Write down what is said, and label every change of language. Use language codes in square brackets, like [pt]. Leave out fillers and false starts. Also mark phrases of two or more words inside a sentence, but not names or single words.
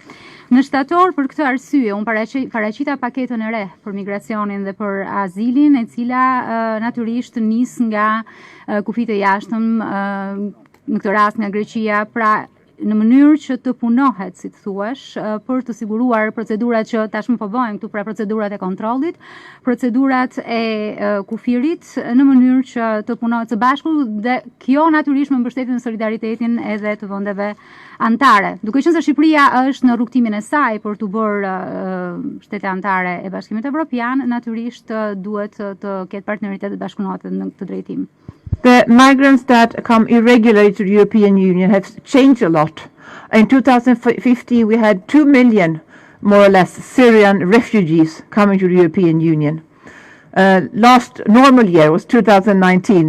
[sq] Në shtator, për këtë arsye, unë paraqita paketën e re për migracionin dhe për azilin, e cila natyrisht nis nga kufit e jashtëm, në këtë rast nga Greqia, pra në mënyrë që të punohet, si të thuash, për të siguruar procedurat që tashmë po bëjmë këtu, pra procedurat e kontrollit, procedurat e kufirit, në mënyrë që të punohet së bashku, dhe kjo natyrisht me mbështetjen e solidaritetin edhe të vendeve antare. Duke qenë se Shqipëria është në rrugtimin e saj për të bërë shtete antare e Bashkimit Evropian, natyrisht duhet të ketë partneritet dhe bashkëpunohet në këtë drejtim. [en] The migrants that come irregularly to the European Union have changed a lot. In 2015, we had 2 million, more or less, Syrian refugees coming to the European Union. Last normal year was 2019.